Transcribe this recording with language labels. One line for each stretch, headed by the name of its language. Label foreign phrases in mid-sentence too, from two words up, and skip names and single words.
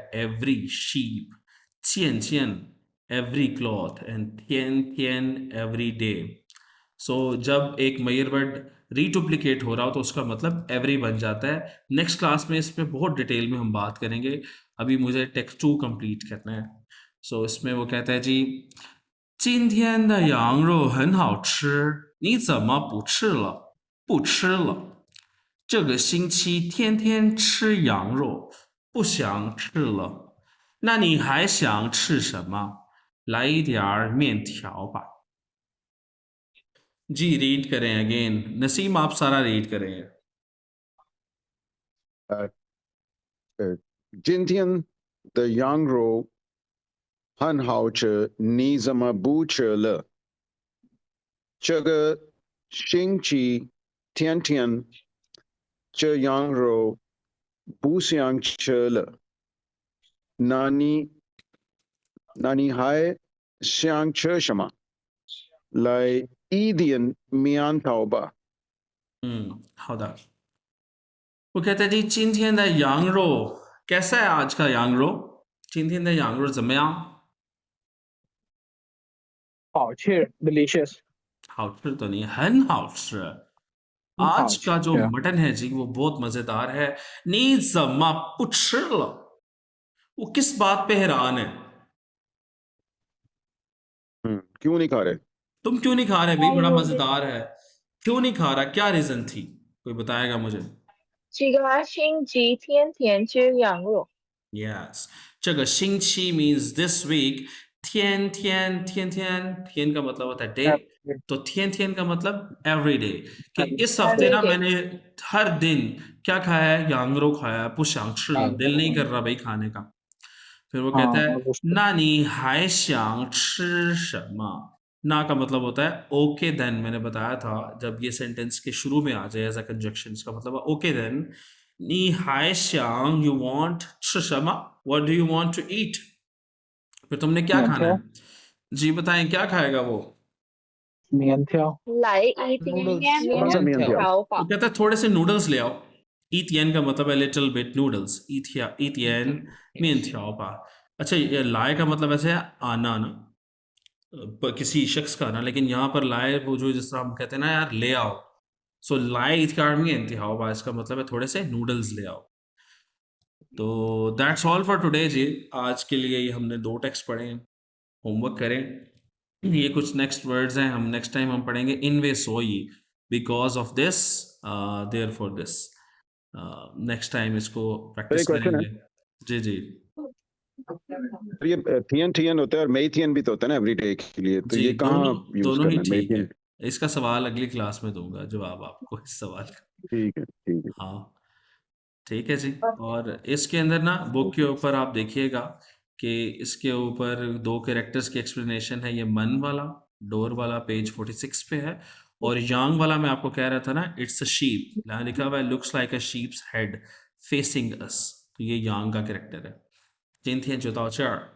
English: every sheep jian every cloth and tian every day
Hindi: सो जब एक मेजर वर्ड रीडुप्लीकेट हो रहा हो तो उसका मतलब एवरी बन जाता है
English: next class
Hindi: में इस पे बहुत डिटेल में हम बात करेंगे अभी मुझे टेक्स्ट 2 कंप्लीट करना है सो इसमें वो कहता है जी
Chinese: 今天的羊肉很好吃，你怎么不吃了？不吃了。这个星期天天吃羊肉，不想吃了。那你还想吃什么？来一点儿面条吧。
Hindi: जी रीड करें अगेन नसीम आप सारा रीड करें
Chinese: 今天的羊肉很好吃，你怎么不吃了？这个星期天天这羊肉不想吃了。那你还想吃什么？来一点面条吧。好的
Hindi: वो कहता है जी
Chinese: 今天的羊肉
Hindi: कैसा है आज का
Chinese: 羊肉今天的羊肉怎么样好吃 delicious
Hindi: 好吃 तो नहीं
Chinese: 很好吃
Hindi: आज का जो
English: yeah.
Hindi: मटन है जी वो बहुत मजेदार है
Chinese: 你怎么不吃了
Hindi: वो किस बात पे हैरान है क्यों नहीं खा रहे तुम क्यों नहीं खा रहे भाई बड़ा मजेदार है क्यों नहीं खा रहा क्या रीजन थी कोई बताएगा मुझे
Chinese: 这个星期天天吃羊肉
Hindi: Yes
Chinese: 这个星期
English: means this week
Hindi: 天 का मतलब होता है डे तो thiên का मतलब every day कि इस हफ्ते ना मैंने हर दिन क्या खाया है यांगरो खाया है पुशांग दिल नहीं कर रहा भाई खाने का फिर वो कहता है ना
Chinese: 你还想
Hindi: ना का मतलब होता है
English: okay then
Hindi: मैंने बताया था जब ये सेंटेंस के शुरू में आ जाए
English: as a conjunction
Hindi: इसका मतलब है
English: okay then
Chinese: 你还想
English: you want what do you want to eat
Hindi: फिर तुमने क्या खाना है जी बताएं क्या खाएगा वो
Chinese: 面条来一点面条吧
Hindi: वो कहता है थोड़े से नूडल्स ले आओ ईतियन का मतलब है
English: little bit noodles
Chinese: 一点面条吧
Hindi: अच्छा ये लाए का मतलब ऐसे है आना ना किसी शख्स का ना लेकिन यहाँ पर लाए वो जो जिस तरह हम कहते हैं ना यार ले आओ सो लाए
Chinese: 一点儿面条吧
Hindi: इसका मतलब है थोड़े से नूडल्स ले आओ तो
English: that's all for today
Hindi: जी आज के लिए ये हमने 2 टेक्स्ट पढ़े हैं होमवर्क करें ये कुछ
English: next words
Hindi: हैं हम
English: next time
Hindi: हम पढ़ेंगे
Chinese: 因为所以
English: because of this therefore this next time
Hindi: इसको प्रैक्टिस करेंगे जी जी ये थियन होता है और मेथियन भी तो होता है ना एवरीडे के लिए तो ये कहाँ यूज दोनों ही करना ठीक है मेथियन इसका सवाल अगली क्लास में दूंगा जवाब आपको इस सवाल का ठीक है हाँ ठीक है जी और इसके अंदर ना बुक के ऊपर आप देखिएगा कि इसके ऊपर 2 कैरेक्टर्स की एक्सप्लेनेशन है ये मन वाला डोर वाला पेज 46 पे है और यांग वाला मैं आपको कह रहा था ना
English: it's a sheep
Hindi: यहाँ लिखा हुआ है
English: looks like a sheep's head facing us
Hindi: तो ये यांग का कैरेक्टर है
Chinese: 今天就到这儿